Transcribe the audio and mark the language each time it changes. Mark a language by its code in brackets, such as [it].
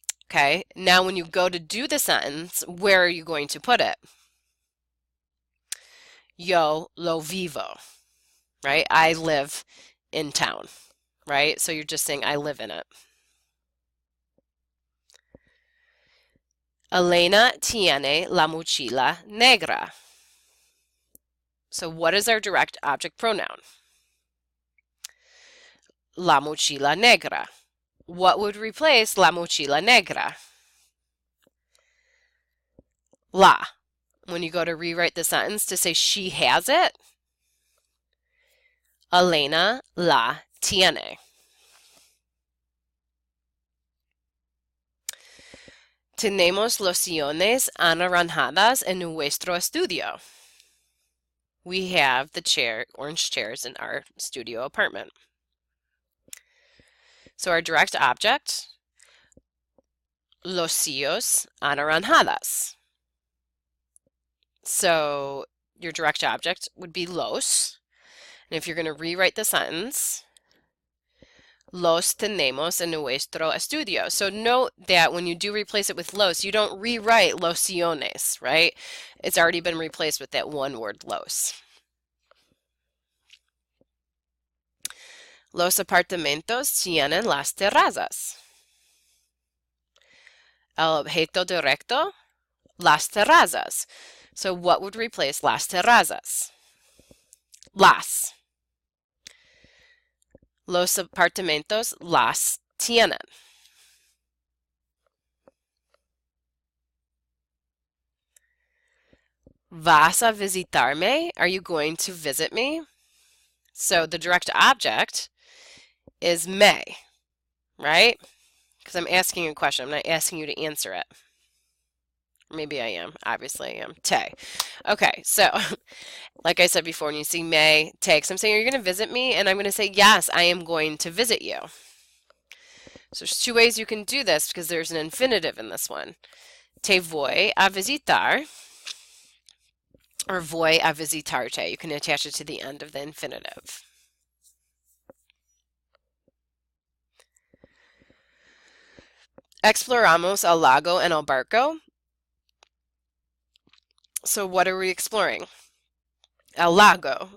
[en] Okay, now when you go to do the sentence, where are you going to put it? [es] Yo lo vivo, [en] right? I live in town, right? So you're just saying I live in it. [es] Elena tiene la mochila negra. [en] So what is our direct object pronoun? La mochila negra. What would replace la mochila negra? La. When you go to rewrite the sentence to say she has it, [es] Elena la tiene. Tenemos los sillones anaranjadas en nuestro estudio. [en] We have the orange chairs in our studio apartment. So our direct object, [es] los sillos anaranjadas. [en] So your direct object would be los. And if you're going to rewrite the sentence, [es] los tenemos en nuestro estudio. [en] So note that when you do replace it with los, you don't rewrite los sillones, right? It's already been replaced with that one word, los. [es] Los apartamentos tienen las terrazas. El objeto directo, las terrazas. [en] So what would replace las terrazas? Las. [es] Los apartamentos las tienen. ¿Vas a visitarme? [en] Are you going to visit me? So the direct object is me, right? Because I'm asking a question. I'm not asking you to answer it. Maybe I am. Obviously I am. Te. Okay, so like I said before, when you see me, te, I'm saying, are you going to visit me? And I'm going to say, yes, I am going to visit you. So there's two ways you can do this because there's an infinitive in this one. [es] Te voy a visitar, or voy a visitarte. [en] You can attach it to the end of the infinitive. [es] Exploramos el lago en el barco. [en] So what are we exploring? [es] El lago.